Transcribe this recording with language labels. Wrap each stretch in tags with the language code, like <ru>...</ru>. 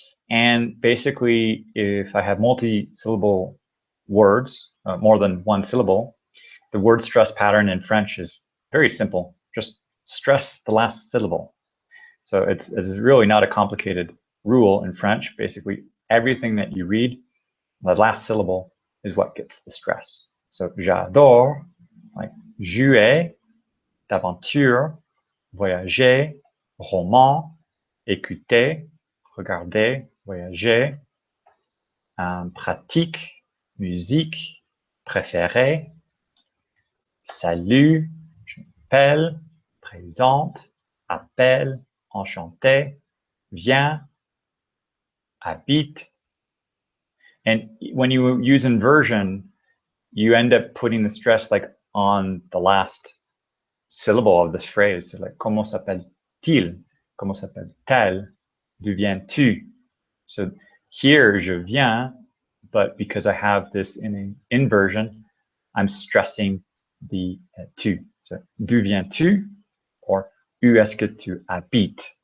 <en>And basically, if I have multi-syllable words, more than one syllable, the word stress pattern in French is very simple. Just stress the last syllable. So it's really not a complicated rule in French. Basically, everything that you read, the last syllable is what gets the stress.</en> <fr>So j'adore, like jouer, d'aventure, voyager, roman, écouter, regarder, voyager, pratique, musique, préféré, salut, je m'appelle, présente, appelle, enchanté, viens, habite.</fr> <en>And when you use inversion, you end up putting the stress like on the last syllable of this phrase. So like,</en> <fr>comment s'appelle-t-il? Comment s'appelle-t-elle? D'où viens-tu?</fr> <en>So here,</en> <fr>je viens,</fr> <en>but because I have this in an inversion, I'm stressing the tu.</en> <fr>So, d'où viens-tu? Or, où est-ce que tu habites?</fr>